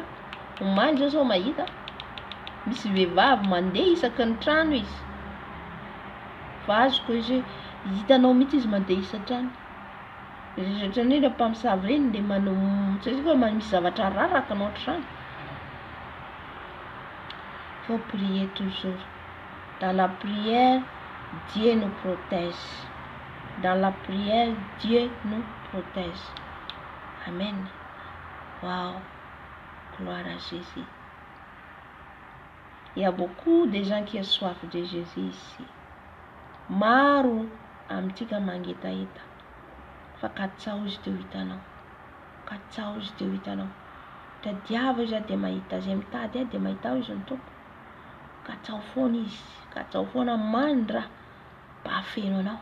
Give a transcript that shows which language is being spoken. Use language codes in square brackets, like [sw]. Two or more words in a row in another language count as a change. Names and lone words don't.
[mg] Omaly zao mahita misy vehivavy mandeha isaky ny trano izy. Fa azoko izy hitanao mihitsy izy mandeha isa-trano. Rehetrarehetra le mpamosavy reny dia misy zavatra raraka anao trano. [fr] Faut prier toujours. Dans la prière, Dieu nous protège. Dans la prière, Dieu nous protège. Amen. Wow. Gloire à Jésus. Il y a beaucoup de gens qui ont soif de Jésus ici. [mg] Maro amintsika mangetaeta. Fa katsao izy teo hitanao. Katsao izy teo hitanao. Tadiava izy dia mahita zay mitady dia mahita izy ny tompo. Katsao foana izy. Katsao foana mandra mba afeno anao.